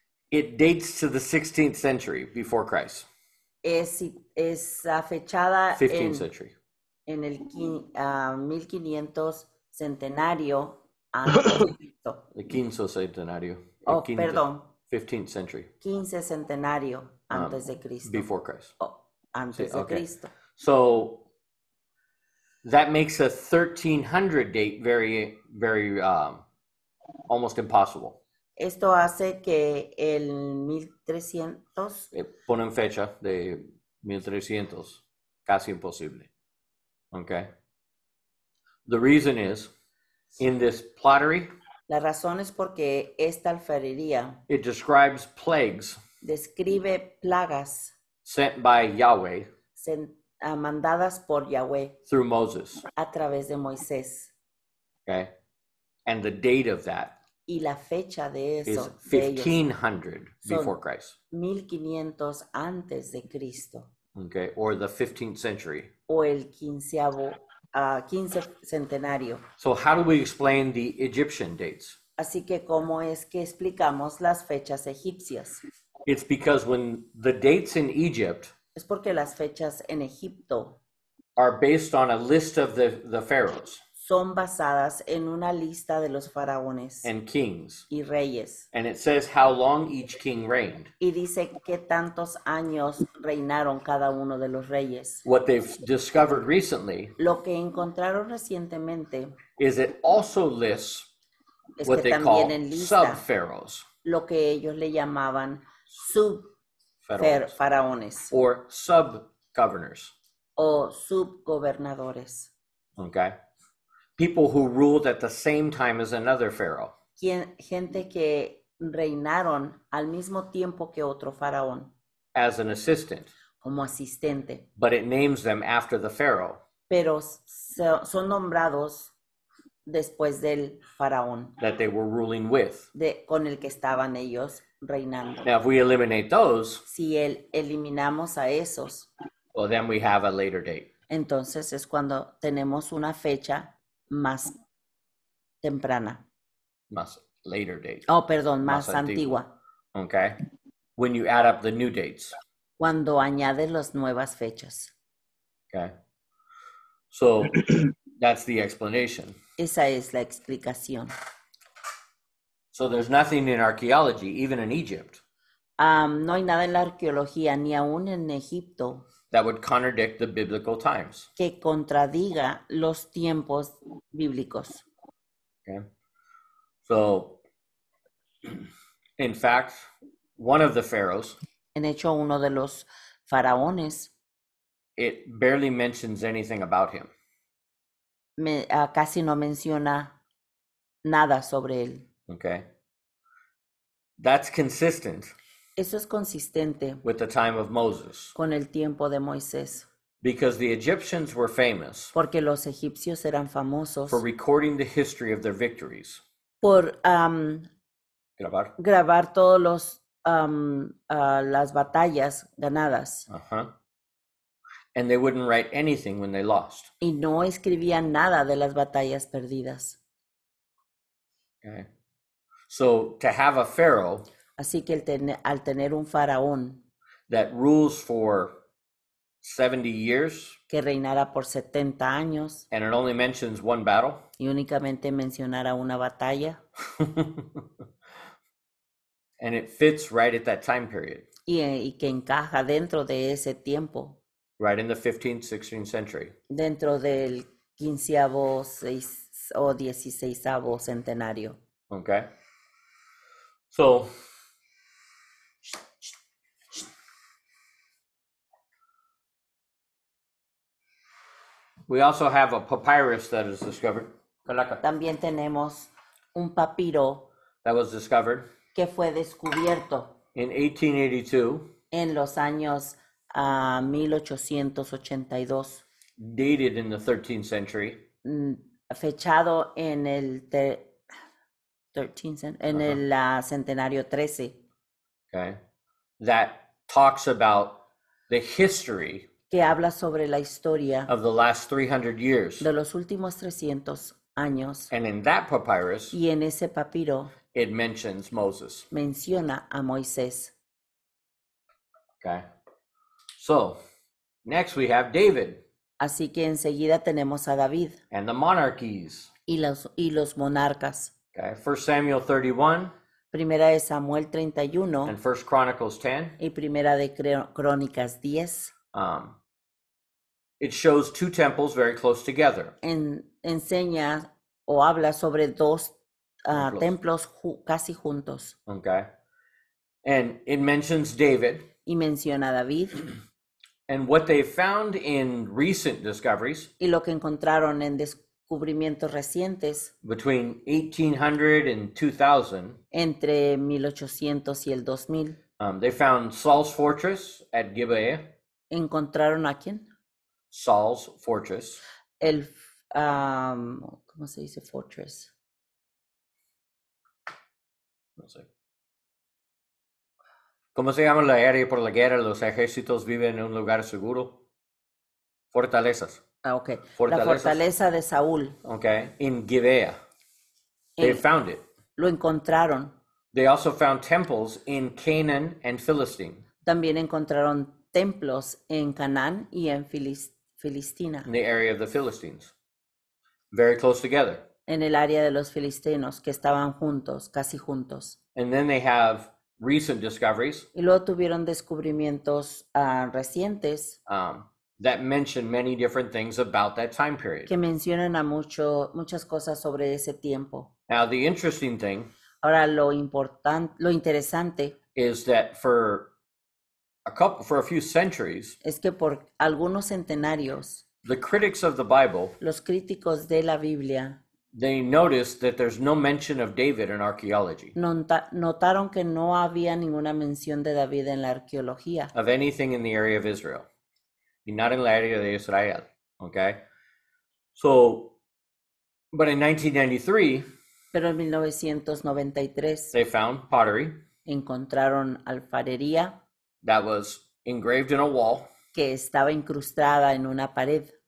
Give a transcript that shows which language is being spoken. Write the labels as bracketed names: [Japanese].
[English] it dates to the 16th century before Christ, [Spanish] es fechada [English] 15th century. [Spanish] en el 1500 centenario antes de Cristo. The quinto centenario. Oh, quinto, perdón, [English] 15th century [Spanish] 15 centenario antes de Cristo. [English] before Christ. [Spanish] Oh, antes Sí, de [English] okay. [Spanish] Cristo. [English] So that makes a 1300 date very, very almost impossible. [Spanish] Esto hace que el 1300 Ponen fecha de 1300, casi imposible. [English] Okay. The reason is, in this pottery, [Spanish] la razón es porque esta alfarería [English] it describes plagues [Spanish] describe plagas [English] sent by Yahweh [Spanish] mandadas por Yahweh [English] through Moses. [Spanish] a través de Moisés. [English] Okay. And the date of that [Spanish] Y la fecha de [English] is [Spanish] eso, de ellos, [English] 1500 [Spanish] Son- [English] before Christ. [Spanish] 1500 antes de Cristo, [English] Okay. Or the 15th century. [Spanish] o el 15 centenario. [English] So how do we explain the Egyptian dates? [Spanish] Así que, ¿cómo es que explicamos las fechas egipcias? [English] It's because when the dates in Egypt [Spanish] Es porque las fechas en Egipto [English] are based on a list of the pharaohs [Spanish] son basadas en una lista de los faraones [English] and kings, [Spanish] y reyes. [English] and it says how long each king reigned. [Spanish] Y dice qué tantos años reinaron cada uno de los reyes. [English] What they've discovered recently [Spanish] Lo que encontraron recientemente [English] is it also lists [Spanish] es [English] what [Spanish] que [English] they call [Spanish] también en lista [English] sub-pharaohs, [Spanish] lo que ellos le llamaban [English] pharaohs, [Spanish] subfaraones [English] or sub-governors, [Spanish] o subgobernadores. [English] okay? People who ruled at the same time as another pharaoh. [Spanish] Gente que reinaron al mismo tiempo que otro faraón [English] as an assistant, [Spanish] como asistente, [English] but it names them after the pharaoh [Spanish] pero son nombrados después del faraón [English] that they were ruling with. [Spanish] con el que estaban ellos reinando. [English] Now, if we eliminate those, [Spanish] Si eliminamos a esos, [English] well, then we have a later date. [Spanish] entonces es cuando tenemos una fecha más temprana. Más [English] later date. [Spanish] Oh, perdón, más Más antigua. [English] Okay? When you add up the new dates. [Spanish] Cuando añades las nuevas fechas. [English] Okay? So that's the explanation. [Spanish] Esa es la explicación. [English] So there's nothing in archaeology, even in Egypt, [Spanish] No hay nada en la arqueología, ni aún en Egipto, [English] that would contradict the biblical times. [Spanish] que contradiga los tiempos bíblicos. [English] Okay? So, in fact, one of the pharaohs, [Spanish] En hecho, uno de los faraones [English] it barely mentions anything about him. [Spanish] casi no menciona nada sobre él. [English] Okay? That's consistent [Spanish] Eso es consistente [English] with the time of Moses, [Spanish] con el tiempo de Moisés, [English] because the Egyptians were famous [Spanish] porque los egipcios eran famosos [English] for recording the history of their victories. [Spanish] por Grabar. grabar todos los las batallas ganadas Uh-huh. [English] And they wouldn't write anything when they lost. [Spanish] y no escribían nada de las batallas perdidas. [English] Okay? So to have a pharaoh [Spanish] Así que al tener un faraón [English] that rules for 70 years [Spanish] que reinara por 70 años [English] and it only mentions one battle, [Spanish] y únicamente mencionara una batalla [English] and it fits right at that time period, [Spanish] y que encaja dentro de ese tiempo, [English] right in the 15th, 16th century. [Spanish] dentro del 15º o 16º centenario. [English] Okay? So we also have a papyrus that is discovered. Kalaka. [Spanish] También tenemos un papiro [English] That was discovered [Spanish] que fue descubierto [English] in 1882, [Spanish] en los años 1882, [English] dated in the 13th century, [Spanish] fechado en el 13 en el centenario 13, [English] okay, that talks about the history [Spanish] que habla sobre la historia [English] of the last 300 years. [Spanish] de los últimos 300 años. [English] And in that papyrus, [Spanish] Y en ese papiro [English] it mentions Moses. [Spanish] menciona a Moisés. [English] Okay. So, next we have David [Spanish] Así que enseguida tenemos a David [English] and the monarchies. [Spanish] y los monarcas. [English] Okay. 1 Samuel 31 [Spanish] Primera de Samuel 31 [English] and 1 Chronicles 10. [Spanish] y primera de Crónicas 10 [English] It shows two temples very close together. [Spanish] enseña o habla sobre dos Templos. templos casi juntos. [English] Okay. And it mentions David. [Spanish] Y menciona a David [English] And what they found in recent discoveries [Spanish] y lo que encontraron en descubrimientos recientes [English] between 1800 and 2000, [Spanish] entre 1800 y el 2000. [English] they found Saul's fortress at Gibeah. [Spanish] ¿Encontraron a quién? [English] Saul's fortress. [Spanish] El, ¿cómo se dice fortress? No sé. ¿Cómo se llama la área por la guerra? Los ejércitos viven en un lugar seguro. Fortalezas. Ok. La Fortalezas. fortaleza de Saúl. [English] Okay. In Gibeah. They [Spanish] En- [English] found it. [Spanish] Lo encontraron. [English] They also found temples in Canaan and Philistine, [Spanish] También encontraron templos en Canaán y en Filistina, [English] in the area of the Philistines. Very close together. [Spanish] en el área de los filistenos que estaban juntos, casi juntos. [English] And then they have recent discoveries [Spanish] Y luego tuvieron descubrimientos recientes [English] that mention many different things about that time period. [Spanish] que mencionan a muchas cosas sobre ese tiempo. [English] Now, the interesting thing [Spanish] Ahora, lo interesante [English] is that for a few centuries, [Spanish] es que por algunos centenarios, [English] the critics of the Bible, [Spanish] los críticos de la Biblia [English] they noticed that there's no mention of David in archaeology, [Spanish] notaron que no había ninguna mención de David en la arqueología, [English] of anything in the area of Israel, y not in [Spanish] la área de [English] Israel, okay? So, but in 1993, [Spanish] pero en 1993 [English] they found pottery [Spanish] encontraron alfarería [English] that was engraved in a wall [Spanish] que estaba incrustada en una pared